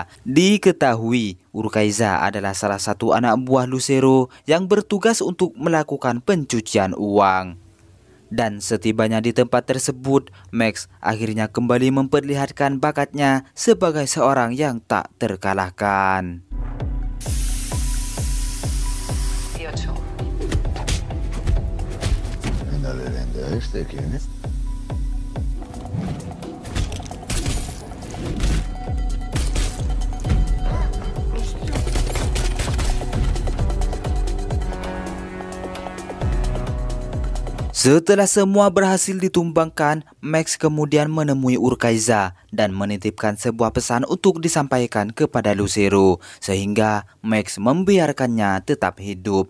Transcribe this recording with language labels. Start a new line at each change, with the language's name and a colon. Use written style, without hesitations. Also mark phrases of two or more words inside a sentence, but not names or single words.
Indonesian: Diketahui Urquiza adalah salah satu anak buah Lucero yang bertugas untuk melakukan pencucian uang. Dan setibanya di tempat tersebut, Max akhirnya kembali memperlihatkan bakatnya sebagai seorang yang tak terkalahkan.
Spanish: ¿Este quién es?
Indonesian: Setelah semua berhasil ditumbangkan, Max kemudian menemui Urquiza dan menitipkan sebuah pesan untuk disampaikan kepada Lucero, sehingga Max membiarkannya tetap hidup.